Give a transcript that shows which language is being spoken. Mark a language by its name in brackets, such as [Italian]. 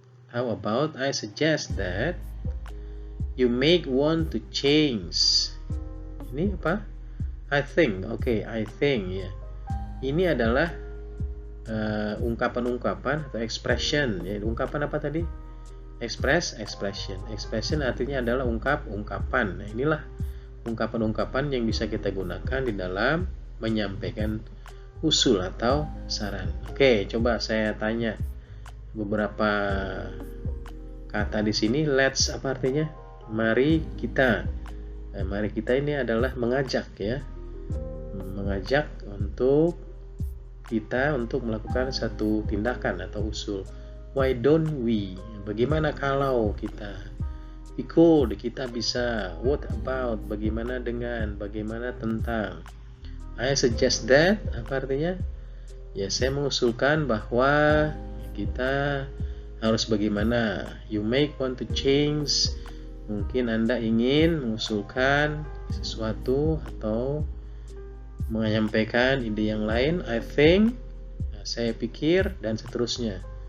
[English] How about I suggest that you may want to change. [Indonesian] Ini apa? [English] I think. I think [Indonesian] ya. Ini adalah ungkapan-ungkapan atau expression. Ya, ungkapan apa tadi? Expression. Expression artinya adalah ungkapan. Nah, inilah ungkapan-ungkapan yang bisa kita gunakan di dalam menyampaikan usul atau saran. Oke, coba saya tanya beberapa kata di sini. Let's apa artinya? Mari kita. Nah, mari kita ini adalah mengajak ya. Mengajak untuk kita untuk melakukan satu tindakan atau usul. [English] Why don't we? [Indonesian] Bagaimana kalau kita? [English] We could, [Indonesian] kita bisa. [English] What about? [Indonesian] Bagaimana dengan? Bagaimana tentang? [English] I suggest that, [Indonesian] apa artinya? Ya, saya mengusulkan bahwa kita harus bagaimana. [English] You may want to change. [Indonesian] Mungkin Anda ingin mengusulkan sesuatu atau menyampaikan ide yang lain. [English] I think, [Indonesian] saya pikir, dan seterusnya.